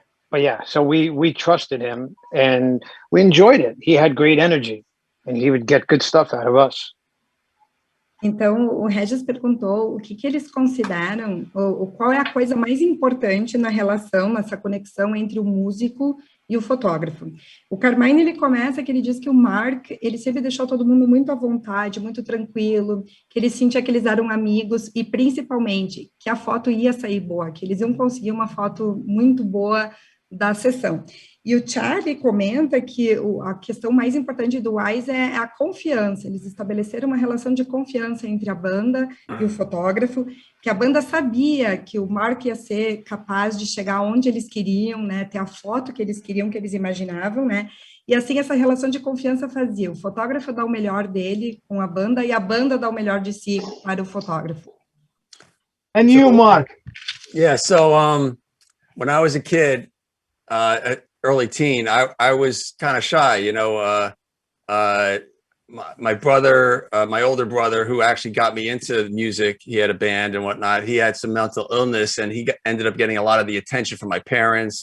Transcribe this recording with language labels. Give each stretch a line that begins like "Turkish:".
English: But yeah, so we trusted him and we enjoyed it. He had great energy and he would get good stuff out of us.
Portuguese: Então, o Regis perguntou o que eles consideram, ou qual é a coisa mais importante na relação, nessa conexão entre o músico e o fotógrafo. O Carmine, ele começa que ele diz que o Mark, ele sempre deixou todo mundo muito à vontade, muito tranquilo, que ele sentia que eles eram amigos e, principalmente, que a foto ia sair boa, que eles iam conseguir uma foto muito boa da sessão. E o Charlie comenta que a questão mais importante do Weiss é a confiança. Eles estabeleceram uma relação de confiança entre a banda e o fotógrafo, que a banda sabia que o Mark ia ser capaz de chegar onde eles queriam, né, ter a foto que eles queriam, que eles imaginavam, né, e assim essa relação de confiança fazia o fotógrafo dar o melhor dele com a banda e a banda dar o melhor de si para o fotógrafo.
English: And you, Mark? Yeah, so when I was a kid, early teen, I was kind of shy, you know. My brother, my older brother, who actually got me into music, he had a band and whatnot. He had some mental illness, and he ended up getting a lot of the attention from my parents.